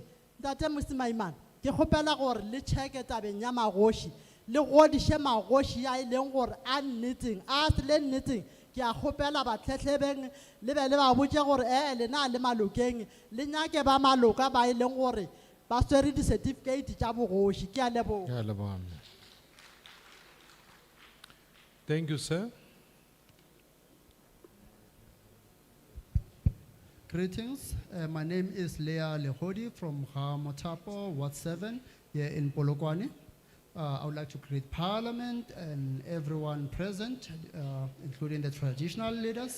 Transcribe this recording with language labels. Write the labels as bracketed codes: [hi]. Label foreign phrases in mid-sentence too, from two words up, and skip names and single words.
[nso] Ntate Mosimaimane ke kgopela gore le tšheke tabeng ya magoši le godiše magoši a e leng gore a nnetseng a se le nnetseng ke a kgopela batlhetlhebeng le be le ba botše gore lena le malokeng le nyake ba maloka ba e leng gore ba swere di-certificate tša bogoši. Ke a leboga. [en] Thank you, sir. Greetings. My name is Lea Legodi from Mothapo, Ward 7, here in Polokwane. I would like to greet Parliament and everyone present, including the traditional leaders.